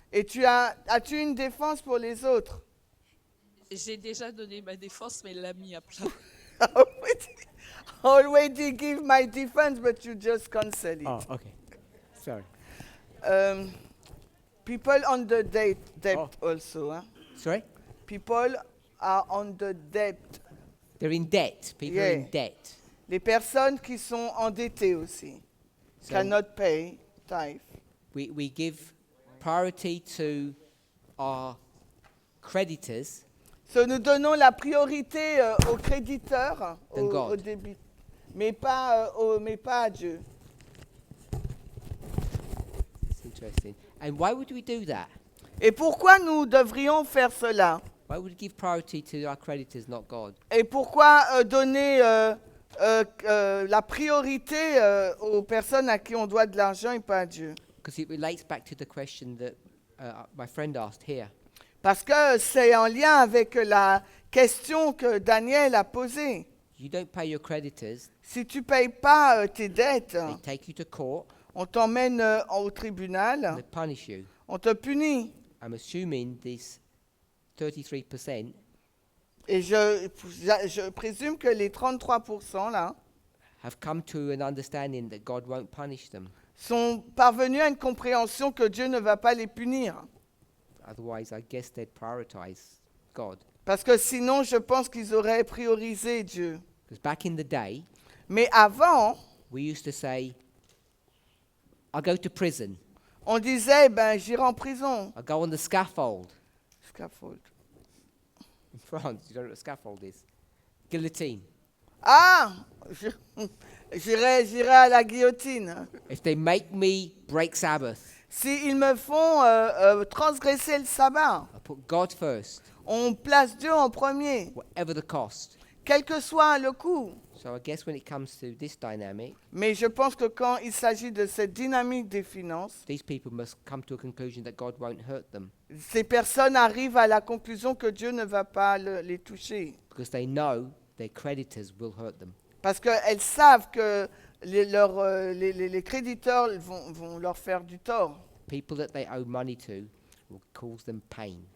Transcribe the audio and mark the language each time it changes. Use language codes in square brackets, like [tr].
[fr] Et as-tu une défense pour les autres? J'ai déjà donné ma défense, mais elle l'a mis à plat. [en] Already give my defense, but you just cancel it. Oh, okay. Sorry. People on the debt Oh. also. [fr] Hein? [en] Sorry? People are on the debt. They're in debt. People are in Yeah. debt. [fr] Les personnes qui sont endettées aussi. [en] So Cannot pay tithe. we give priority to our creditors So, [fr] nous donnons la priorité aux créditeurs, [en] Than God. [fr] aux débit, mais pas à Dieu. [en] It's interesting. And why would we do that? [fr] Et pourquoi nous devrions faire cela? [en] Why would we give priority to our creditors, not God? [fr] Et pourquoi donner la priorité aux personnes à qui on doit de l'argent et pas à Dieu? [en] Because it relates back to the question that my friend asked here. [fr] Parce que c'est en lien avec la question que Daniel a posée. [en] You don't pay your creditors, [fr] Si tu ne payes pas tes dettes, [en] they take you to court [fr] on t'emmène au [en] and [fr] tribunal, [en] they punish you. [fr] on te punit. [en] I'm assuming this 33% [fr] Et je présume que les 33% là [en] have come to an understanding that God won't punish them. [fr] sont parvenus à une compréhension que Dieu ne va pas les punir. [en] Otherwise, I guess they'd prioritize God. [fr] Parce que sinon, je pense qu'ils auraient priorisé Dieu. [en] Because back in the day, [fr] Mais avant, [en] we used to say, I'll go to prison. [fr] on disait, ben, j'irai en prison. [en] I'll go on the scaffold. Scaffold. In France, you don't know what a scaffold is. [fr] Guillotine. Ah, j'irai à la guillotine. [en] If they make me break Sabbath, [fr] S'ils me font transgresser le sabbat, [en] I'll put God first, [fr] on place Dieu en premier, [en] whatever the cost. [fr] quel que soit le coût. [en] So I guess when it comes to this dynamic, [fr] Mais je pense que quand il s'agit de cette dynamique des finances, [en] these people must come to a conclusion that God won't hurt them [fr] ces personnes arrivent à la conclusion que Dieu ne va pas les toucher. [en] because they know their creditors will hurt them. [fr] Parce qu'elles savent que les créditeurs vont leur faire du tort. [en] People that they owe money to will cause them pain.